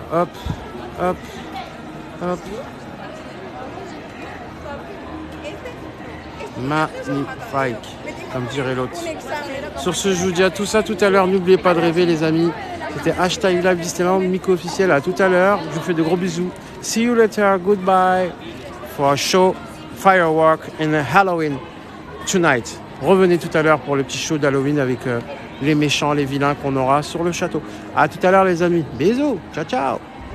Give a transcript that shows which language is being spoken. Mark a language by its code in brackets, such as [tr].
[fr] Hop, hop, hop. Magnifique, comme dirait l'autre. Sur ce, je vous dis à tout ça tout à l'heure. N'oubliez pas de rêver les amis. C'était hashtag Live Disneyland, Nico officiel. À tout à l'heure. Je vous fais de gros bisous. [en] See you later. Goodbye for a show firework and a Halloween tonight. [fr] Revenez tout à l'heure pour le petit show d'Halloween avec les méchants, les vilains qu'on aura sur le château. À tout à l'heure les amis. Bisous. Ciao ciao.